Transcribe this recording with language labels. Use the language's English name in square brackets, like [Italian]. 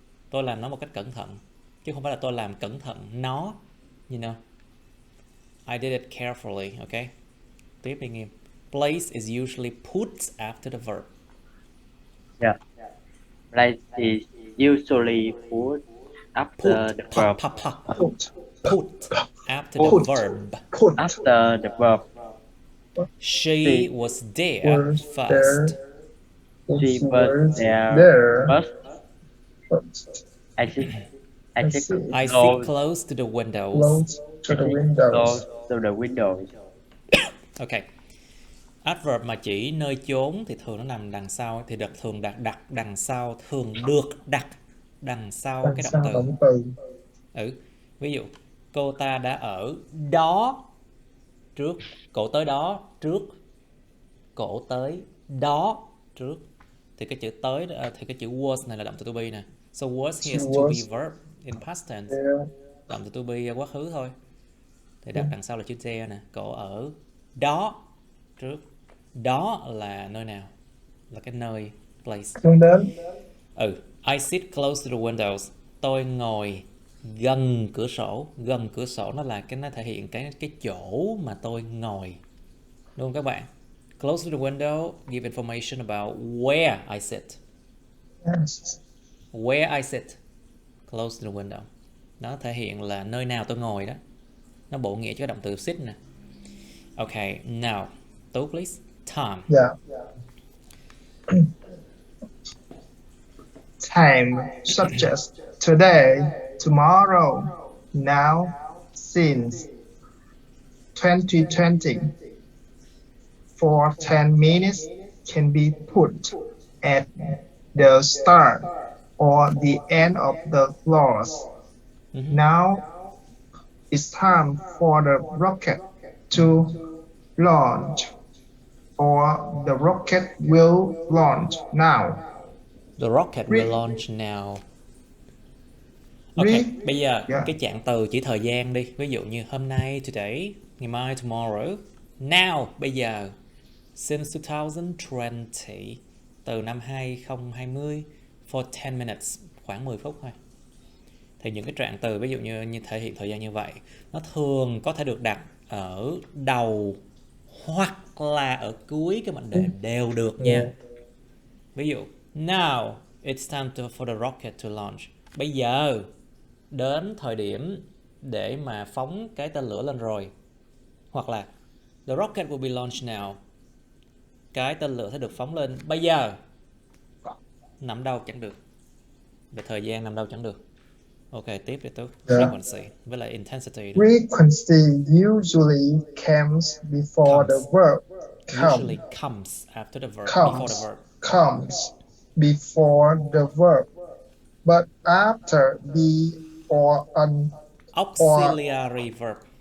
[Vietnamese] Tôi làm nó một cách cẩn thận, chứ không phải là tôi làm cẩn thận nó. [English] You know, I did it carefully. Okay. [Vietnamese] Tiếp đi Nghiêm. [English] Place is usually put after the verb. Yeah. Place is usually put after the verb. Put after the verb. Put. After the verb. She was there first. She was there first. I sit close to the windows. Close to the windows. Close to the windows. Okay. [Vietnamese] Adverb mà chỉ nơi chốn thì thường nó nằm đằng sau, thì thường đặt đằng sau, thường được đặt đằng sau cái động từ. Ví dụ cô ta đã ở đó trước, cổ tới đó trước, cổ tới đó trước. Thì cái chữ tới thì cái chữ was này là động từ to be nè. [English] So was here is to be verb in past tense. [Vietnamese] Động từ to be quá khứ thôi. Thì đặt đằng sau là chữ there nè. Cổ ở đó trước. Đó là nơi nào? Là cái nơi, place. Hướng đến. [English] I sit close to the windows. [Vietnamese] Tôi ngồi gần cửa sổ. Gần cửa sổ nó là nó thể hiện cái chỗ mà tôi ngồi. Đúng không các bạn? [English] Close to the window give information about where I sit. Yes. Where I sit. Close to the window. [Vietnamese] Nó thể hiện là nơi nào tôi ngồi đó. Nó bổ nghĩa cho cái động từ sit nè. [English] Okay, now, Tú please. Time. Yeah. Time such as today, tomorrow, now, since, 2020. For 10 minutes can be put at the start or the end of the clause. Now it's time for the rocket to launch, or the rocket will launch now. The rocket will launch now. [Vietnamese] Ok, bây giờ cái trạng từ chỉ thời gian đi. Ví dụ như hôm nay, today, ngày mai, tomorrow. Now, bây giờ. Since 2020, từ năm 2020, [English] for 10 minutes, [Vietnamese] khoảng 10 phút thôi. Thì những cái trạng từ ví dụ như thể hiện thời gian như vậy, nó thường có thể được đặt ở đầu hoặc là ở cuối cái mệnh đề đều được nha. Ví dụ, [English] now it's time for the rocket to launch. [Vietnamese] Bây giờ đến thời điểm để mà phóng cái tên lửa lên rồi. Hoặc là [English] the rocket will be launched now. [Vietnamese] Cái tên lửa sẽ được phóng lên bây giờ. Nằm đâu chẳng được. Về thời gian nằm đâu chẳng được. Ok, tiếp đi Tú. Frequency với lại intensity. [English] Frequency usually comes before the verb. Usually comes after the verb. Before the verb. Comes before the verb, but after be or an auxiliary verb.